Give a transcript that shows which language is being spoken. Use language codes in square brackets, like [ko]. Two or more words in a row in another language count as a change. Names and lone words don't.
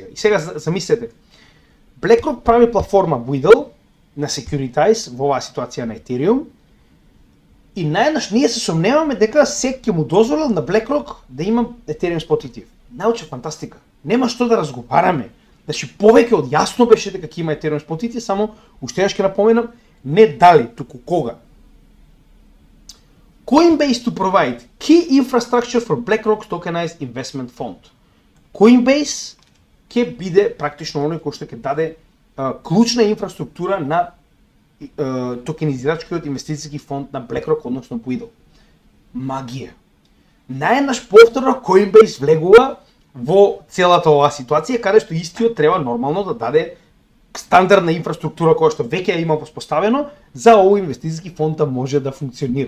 [mk] И сега замислете, BlackRock прави платформа Buidl на Securitize во оваа ситуација на Ethereum и наеднаш ние се сомневаме дека сек ќе му дозволил на BlackRock да има Ethereum Spot ETF. Научна фантастика. Нема што да разговараме. Значи повеќе од јасно беше дека ќе има Ethereum Spot ETF, само уште еднаш ќе напоменам, не дали, туку кога. [en] Coinbase to provide key infrastructure for BlackRock's tokenized investment fund. [mk] Coinbase ќе биде практично оној кој што ќе даде клучна инфраструктура на токенизирачкиот инвестицијски фонд на BlackRock, односно Buidl. Магија. Наеднаш повторно Coinbase влегува во целата оваа ситуација, каде што истиот треба нормално да даде стандардна инфраструктура која што веќе ја има поставено за овој инвестицијски фонд да може да функционира.